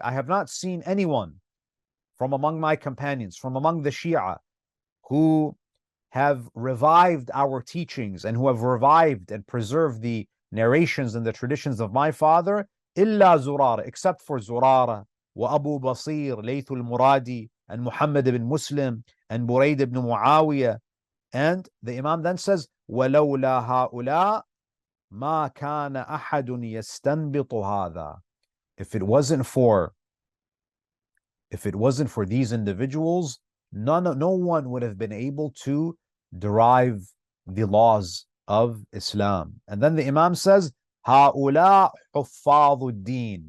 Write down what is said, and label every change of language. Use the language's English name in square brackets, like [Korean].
[English] I have not seen anyone from among my companions, from among the Shia, who have revived our teachings and who have revived and preserved the narrations and the traditions of my father, illa Zurara, except for Zurara, wa Abu Basir, Layth al-Muradi, and Muhammad ibn Muslim, and Burayd ibn Muawiyah. And the Imam then says, [Arabic] وَلَوْلَا هَؤُلَاء مَا كَانَ أَحَدٌ يَسْتَنْبِطُ هَذَا. [English] If it wasn't for these individuals, no one would have been able to derive the laws of Islam. And then the Imam says, [Arabic] هَؤُلَاء حُفَّاظُ الدِّينِ.